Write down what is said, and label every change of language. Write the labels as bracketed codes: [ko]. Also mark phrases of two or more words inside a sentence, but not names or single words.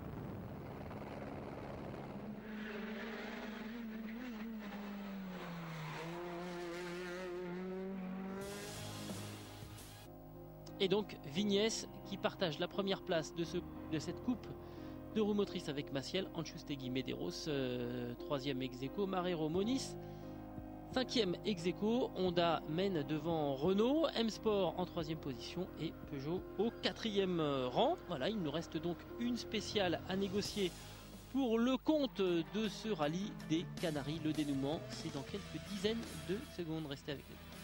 [fr] Et donc Vignès qui partage la première place de cette coupe de roues motrices avec Maciel, Anchustegui, Medeiros, 3e ex-aequo, Marrero, Moniz, 5e ex-aequo. Honda mène devant Renault, M-Sport en 3e position et Peugeot au 4e rang. Voilà, il nous reste donc une spéciale à négocier pour le compte de ce rallye des Canaries. Le dénouement, c'est dans quelques dizaines de secondes. Restez avec nous.